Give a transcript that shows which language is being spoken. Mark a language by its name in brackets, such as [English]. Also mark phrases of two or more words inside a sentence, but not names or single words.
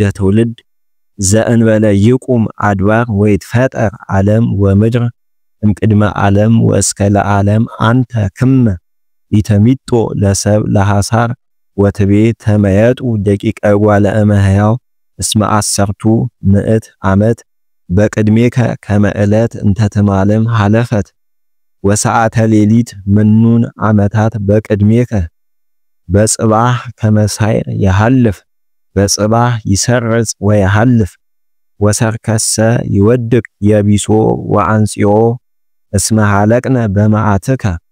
[Geez] ትውልድ ዘእንበለ ይቁም አድባር ወይትፈጠር ዓለም ወምድር እምቅድመ ዓለም ወእስከ ለዓለም አንተ ክመ ኢተሚጦ ለሰብ ለሐሳር ወትቤ ተመየጡ ደቂቀ ጓለ እመሕያው እስመ አሰርቱ ምዕት ዓመት በቅድሜከ ከመ ዕለት እንተ ትማልም ሐለፈት ወሰዓተ ሌሊት ምኑን ዓመታት በቅድሜከ በጽባህ ከመሳይር የሐልፍ በጽባህ ይሰርጽ ወየሐልፍ ወሰርከሰ ይወድቅ የቢሶ ወአንጽዮ እስመ ሐለቅነ በመዓትከ